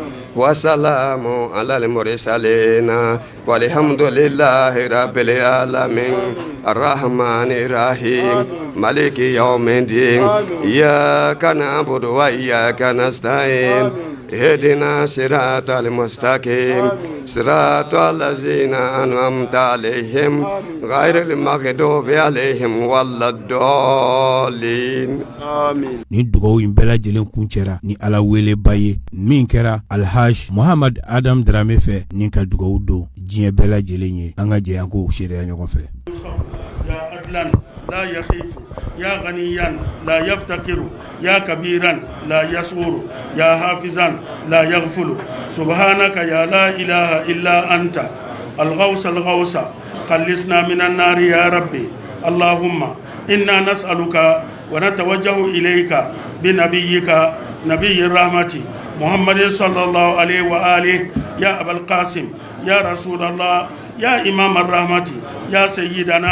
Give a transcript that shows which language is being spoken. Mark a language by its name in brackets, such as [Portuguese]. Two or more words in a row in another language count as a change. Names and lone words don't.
[Arabic] وسلام على المرسلين والحمد لله رب العالمين الرحمن الرحيم مالك يوم الدين إياك نعبد وإياك نستعين اهدنا صراط المستقيم صراط الذين أنعمت عليهم غير المغضوب عليهم ولا الضالين آمين. [Bambara] ni dugaw in bɛɛ lajɛlen kuncɛra ni ala weleba ye min kɛra alhaj muhamad adam drame fɛ ni ka dugaw don diɲɛ bɛɛ lajɛlen ye an ka jɛ an ko seereya ɲɔgɔn fɛ [Arabic] يا عدلا لا يخيف يا غنيا لا يفتقر يا كبيرا لا يصغر يا حافظا لا يغفل سبحانك يا لا إله إلا أنت الغوث الغوث خلصنا من النار يا ربي اللهم إنا نسألك ونتوجه إليك بنبيك نبي الرحمة محمد صلى الله عليه وآله يا أبا القاسم يا رسول الله يا إمام الرحمة يا سيدنا